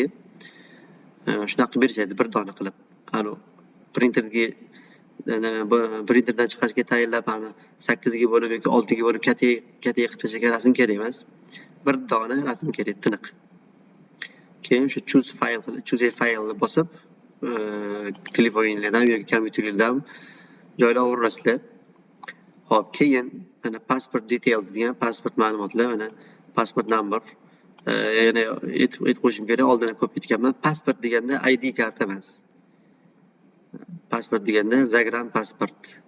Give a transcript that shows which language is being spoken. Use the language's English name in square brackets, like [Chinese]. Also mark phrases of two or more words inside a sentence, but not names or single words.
[Uzbek] Shunaqa qilib berishadi bir dona qilib. Anu printerga printerdan chiqarishga tayinlab, 8 ga bo'lib yoki 6 ga bo'lib kattaga qilib tashlagan rasm kerak emas. Bir dona rasm kerak, tiniq. Keyin shu [English] choose a file [Uzbek] bosib, telefoningizdan yoki kompyuteringizdan joylayverasizlar. Hop, keyin mana [English] passport details [Uzbek] degan passport ma'lumotlar, mana [English] passport number. [Uzbek] Yana aytib qo'yishim kerak, oldin ko'p aytganman. Passport deganda ID karta emas. Passport deganda zagran pasport.